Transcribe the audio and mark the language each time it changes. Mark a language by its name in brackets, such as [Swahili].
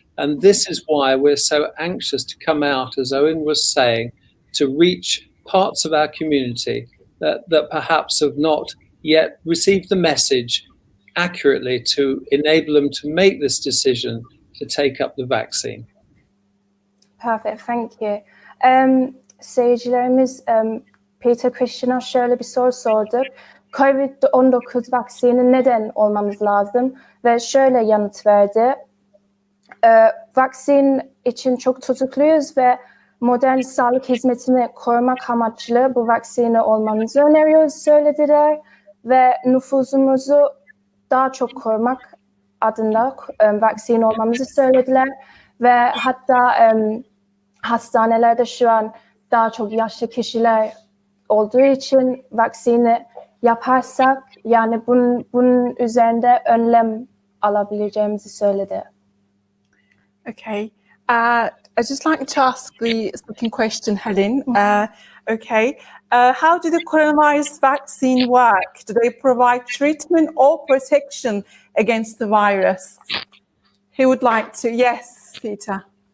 [English] And this is why we're so anxious to come out, as Owen was saying, to reach parts of our community that perhaps have not yet received the message accurately to enable them to make this decision to take up the vaccine. Perfect, thank you. [Turkish] Seyircilerimiz Peter Christian'a şöyle bir soru sorduk. COVID-19 vaksini neden olmamız lazım? Ve şöyle yanıt verdi. Vaksin için çok tutukluyuz ve modern sağlık hizmetini korumak amaçlı bu vaksini olmamızı öneriyoruz söylediler. Ve nüfusumuzu daha çok korumak adına vaksin olmamızı söylediler. Ve hatta hastanelerde şu an daha çok yaşlı kişiler olduğu için vaksini yaparsak yani bunun üzerinde önlem alabileceğimizi söyledi. [English] Okay. I'd just like to ask the second question, Helen. Okay. How do the coronavirus vaccine work? Do they provide treatment or protection against the virus? Who would like to? Yes, Peter.